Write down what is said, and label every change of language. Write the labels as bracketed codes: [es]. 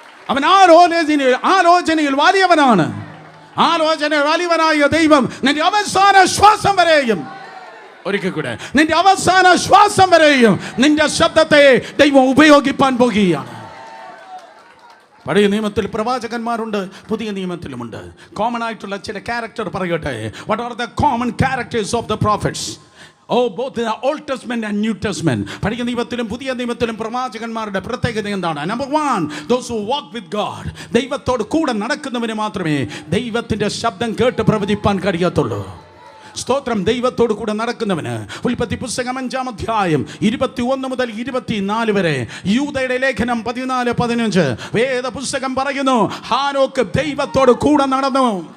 [ml] അവൻ ആലോചനയിൽ വലിയവനാണ്. ആലോചന വലിയവനായ ദൈവം നിന്റെ അവസാന ശ്വാസം വരെയും, ഒരിക്കൽ കൂടെ, നിന്റെ അവസാന ശ്വാസം വരെയും നിന്റെ ശബ്ദത്തെ ദൈവം ഉപയോഗിപ്പാൻ പോകുകയാണ്. പഴയ നിയമത്തിൽ പ്രവാചകന്മാരുണ്ട്, പുതിയ നിയമത്തിലുമുണ്ട്. കോമൺ ആയിട്ടുള്ള ചില ക്യാരക്ടർ പറയട്ടെ. [en] What are the common characters of the prophets? both the Old Testament and New Testament. [ml] പഴയ നിയമത്തിലും പുതിയ നിയമത്തിലും പ്രവാചകന്മാരുടെ പ്രത്യേകത എന്താണ്? [en] Number 1, those who walk with God. [ml] ദൈവത്തോട് കൂടെ നടക്കുന്നവന് മാത്രമേ ദൈവത്തിന്റെ ശബ്ദം കേട്ട് പ്രവചിപ്പാൻ കഴിയത്തുള്ളൂ. സ്തോത്രം. ദൈവത്തോട് കൂടെ നടക്കുന്നവന്. ഉൽപ്പത്തി പുസ്തകം 5-ാം അധ്യായം 21 മുതൽ 24 വരെ, യൂദയുടെ ലേഖനം 14-15 വേദ പുസ്തകം പറയുന്നു, ഹാനോക്ക് ദൈവത്തോട് കൂടെ നടന്നു.